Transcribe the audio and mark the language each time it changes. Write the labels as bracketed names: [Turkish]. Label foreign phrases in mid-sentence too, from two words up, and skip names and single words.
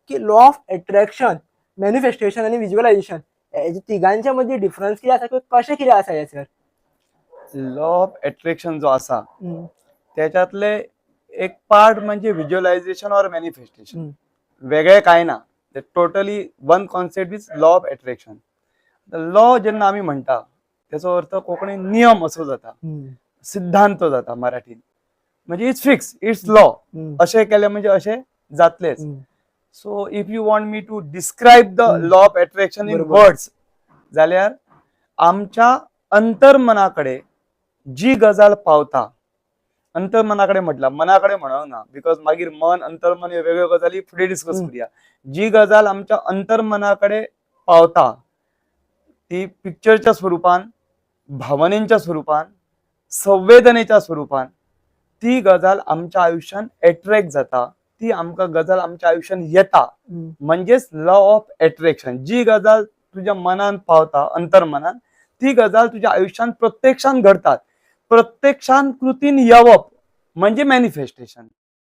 [Konkani] की [English] law of attraction, [Konkani] मॅनिफेस्टेशन आणि व्हिज्युअलायझेशन हे तिघांच्या मध्ये डिफरन्स किती आसा किंवा कशें कितें आसा हे सर? [English] law of attraction [Konkani] जो आसा त्याच्यातले एक पार्ट म्हणजे व्हिज्युअलायझेशन और मॅनिफेस्टेशन. वेगळे काय ना, [English] totally one concept is law of attraction. [Konkani] लॉ जेन्ना आमी म्हणटा त्याचो अर्थ कोंकणीन नियम असो जाता, सिद्धांत जाता मराठीत. म्हणजे [English] it's fix, it's law. [Konkani] अशें केलें म्हणजे अशें जातलेच. [English] so if you want me to describe the law of attraction in words [Konkani] जाल्यार आमच्या अंतर्मनाकडे जी गजाल पावता, अंतर्मनाकडे म्हटला, मनाकडे म्हणूंक ना, बिकॉज मागीर मन अंतर्मन हे वेगळ्यो गजाली फुडें डिस्कस करूया. जी गजाल आमच्या अंतर्मनाकडे पावता ती पिक्चरच्या स्वरूपान, भावनेच्या स्वरूपान, संवेदनेच्या स्वरूपान ती गजाल आमच्या आयुष्यात अट्रॅक्ट जाता, ती आमकां गजाल आमच्या आयुष्यात येता. म्हणजेच [English] law of attraction. [Konkani] जी गजाल तुझ्या मनान पावता, अंतर्मनान, ती गजाल तुझ्या आयुष्यात प्रत्यक्षात घडतात. प्रत्यक्षात कृतीन येवप म्हणजे मॅनिफेस्टेशन.